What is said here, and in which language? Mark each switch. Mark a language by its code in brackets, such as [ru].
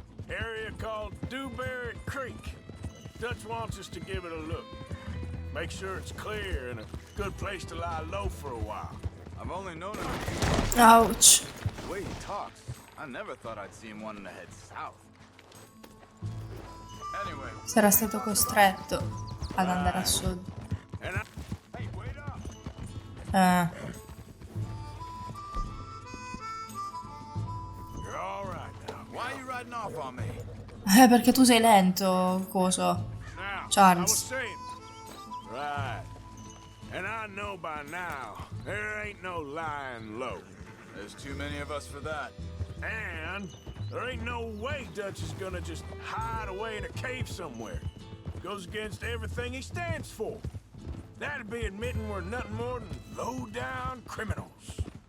[en] Area called Dewberry Creek. Dutch wants us to give it a look. Make sure it's clear and a good place to lie low for a while. I've only known him. Ouch. The way he talks, I never thought I'd see him wanting to head south. Anyway, [it] Sarà stato costretto ad andare a sud. [en] Hey, wait up! You're all right now. Why are you riding off on me? [it] Perché tu sei lento, coso. [en] Now, I was Charles. saying. Right. And I know by now, there ain't no lying low. There's too many of us for that. And there ain't no way Dutch is gonna just hide away in a cave somewhere. Goes against everything he stands for. That'd be admitting we're nothing more than low-down criminals.